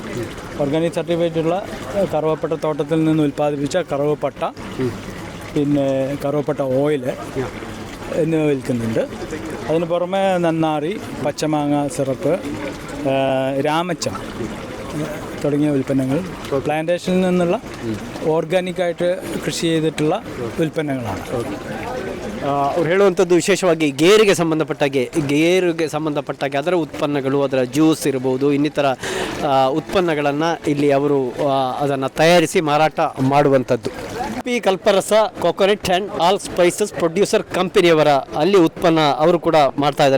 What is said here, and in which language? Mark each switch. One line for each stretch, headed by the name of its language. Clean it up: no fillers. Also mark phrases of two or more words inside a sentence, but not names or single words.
Malayalam: ഓർഗാനിക് സർട്ടിഫിക്കറ്റുള്ള കറുവപ്പട്ട തോട്ടത്തിൽ നിന്ന് ഉൽപ്പാദിപ്പിച്ച കറുവപ്പട്ട, പിന്നെ കറുവപ്പട്ട ഓയിൽ എന്നിവ വിൽക്കുന്നുണ്ട്. അതിന് പുറമെ നന്നാറി, പച്ചമാങ്ങ സിറപ്പ്, രാമച്ചം തുടങ്ങിയ ഉൽപ്പന്നങ്ങൾ പ്ലാന്റേഷനിൽ നിന്നുള്ള ഓർഗാനിക്കായിട്ട് കൃഷി ചെയ്തിട്ടുള്ള ಉತ್ಪನ್ನಗಳಾണ്.
Kannada: ಅವ್ರು ಹೇಳುವಂಥದ್ದು ವಿಶೇಷವಾಗಿ ಗೇರಿಗೆ ಸಂಬಂಧಪಟ್ಟಾಗೆ ಅದರ ಉತ್ಪನ್ನಗಳು, ಅದರ ಜ್ಯೂಸ್ ಇರ್ಬೋದು, ಇನ್ನಿತರ ಉತ್ಪನ್ನಗಳನ್ನು ಇಲ್ಲಿ ಅವರು ಅದನ್ನು ತಯಾರಿಸಿ ಮಾರಾಟ ಮಾಡುವಂಥದ್ದು. ಪಿ ಕಲ್ಪರಸ ಕೋಕೋನಟ್ ಆ್ಯಂಡ್ ಆಲ್ ಸ್ಪೈಸಸ್ ಪ್ರೊಡ್ಯೂಸರ್ ಕಂಪನಿಯವರ ಅಲ್ಲಿ ಉತ್ಪನ್ನ ಅವರು ಕೂಡ ಮಾಡ್ತಾ ಇದ್ದಾರೆ.